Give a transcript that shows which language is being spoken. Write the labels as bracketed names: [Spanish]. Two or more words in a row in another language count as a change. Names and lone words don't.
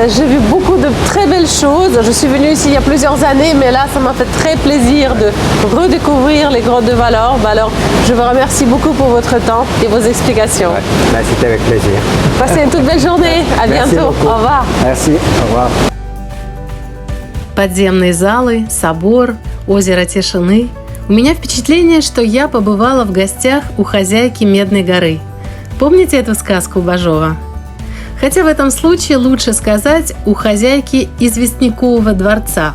[French] J'ai vu beaucoup de très belles choses. Je suis venue ici il y a plusieurs années, mais là, ça m'a fait très plaisir de redécouvrir les grottes de Valorbe. Alors, je vous remercie beaucoup pour votre temps et vos explications. Ouais. Ben, c'était avec plaisir. Passez une toute belle journée. À Merci bientôt. beaucoup. Au revoir. Merci. Au revoir. [Russian] Подземные залы, собор, озеро тишины. У меня впечатление, что я побывала в гостях у хозяйки Медной горы. Помните эту сказку Бажова? Хотя в этом случае лучше сказать у хозяйки известнякового дворца.